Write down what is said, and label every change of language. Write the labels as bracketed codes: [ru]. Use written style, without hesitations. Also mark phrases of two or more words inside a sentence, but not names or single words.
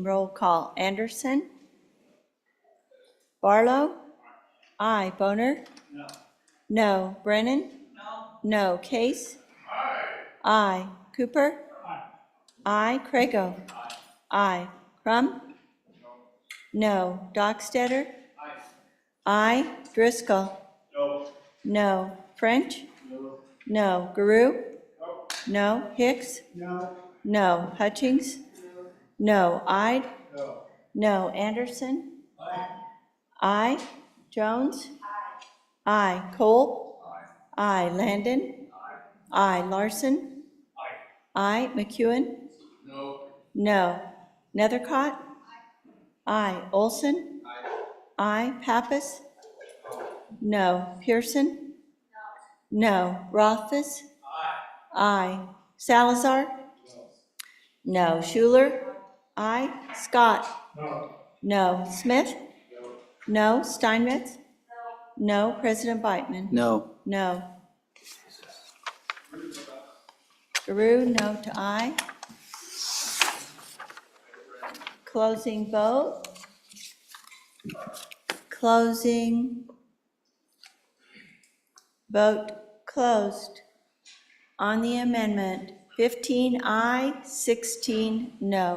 [en] Roll call. Anderson? Barlow? Aye. Boner? No. No. Brennan? No. No. Case? Aye. Cooper? Aye. Crago? Aye. Crum? No. Dockstetter? Aye. Driscoll? No. No. French? No. No. Guru? No. Hicks? No. No. Hutchings? No. Ide? No. No. Anderson? Aye. Aye. Jones? Aye. Cole? Aye. Landon? Aye. Larson? Aye. McEwen? No. No. Nethercott? Aye. Olson? Aye. Pappas? No. Pearson? No. Rothfuss? Aye. Salazar? No. Schuler? Aye. Scott? No. No. Smith? No. Steinmetz? No. President Biteman? No. No. Giroux, no to aye. Closing vote. Closing. Vote closed. On the amendment, 15 aye, 16 no.